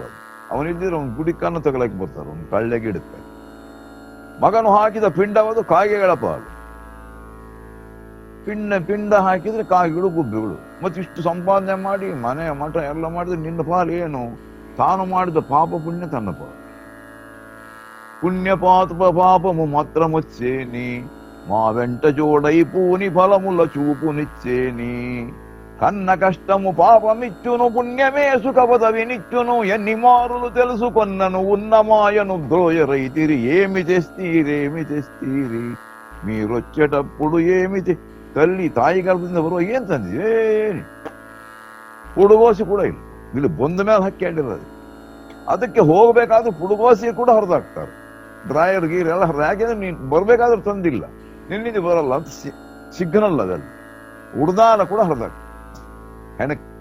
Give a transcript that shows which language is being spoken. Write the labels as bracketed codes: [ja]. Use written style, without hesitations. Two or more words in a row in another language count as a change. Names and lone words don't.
[kn] ಅವನಿದ್ದಿದ್ರೆ ಅವ್ನು ಗುಡಿಕನ್ನು ತಗೊಳಕ್ಕೆ ಬರ್ತಾರೆ, ಅವ್ನು ಕಳ್ಳೆಗೆ ಇಡುತ್ತೆ. ಮಗನು ಹಾಕಿದ ಪಿಂಡವದು ಕಾಗೆಗಳ ಪಾಲು. ಪಿಂಡ ಹಾಕಿದ್ರೆ ಕಾಗೆಗಳು, ಗುಬ್ಬಿಗಳು. ಮತ್ತೆ ಇಷ್ಟು ಸಂಪಾದನೆ ಮಾಡಿ ಮನೆ ಮಠ ಎಲ್ಲ ಮಾಡಿದ್ರೆ ನಿನ್ನ ಪಾಲು ಏನು? ತಾನು ಮಾಡಿದ ಪಾಪ ಪುಣ್ಯ ತನ್ನ ಪಾಲು. [te] పుణ్యపాపము మాత్రమొచ్చేని మా వెంట జోడై పూని ఫలముల చూపు నిచ్చేని కన్న కష్టము పాపమిచ్చును పుణ్యమే సుఖపదవి నిచ్చును ఎన్ని మారులు తెలుసుకొన్నను ఉన్న మాయను ద్రోయరైతిరి ఏమి తెస్తీరి మీరొచ్చేటప్పుడు ఏమి తల్లి తాయి గర్ಭದಿಂದ [kn] ಬರುವ ಏನ್ ತಂದಿ ಏನಿ ಪುಡುಗೋಸಿ ಕೂಡ ಇಲ್ಲ. ಇಲ್ಲಿ ಬಂದ ಮೇಲೆ ಹಾಕೊಂಡಿರೋದು. ಅದಕ್ಕೆ ಹೋಗ್ಬೇಕಾದ್ರೂ ಪುಡುಗೋಸಿ ಕೂಡ ಹರಿದಾಕ್ತಾರೆ. ಡ್ರಾಯರ್ ಗೀರ್ ಎಲ್ಲ ಯಾಕೆಂದ್ರೆ ನೀನ್ ಬರ್ಬೇಕಾದ್ರೂ ತಂದಿಲ್ಲ, ನಿನ್ನಿಂದ ಬರಲ್ಲ ಅಂತ ಸಿಗ್ನಲ್ ಅದಲ್ಲಿ ಉಡ್ದಾನ ಕೂಡ ಹರಿದಾಗ ಹೆಣಕ್.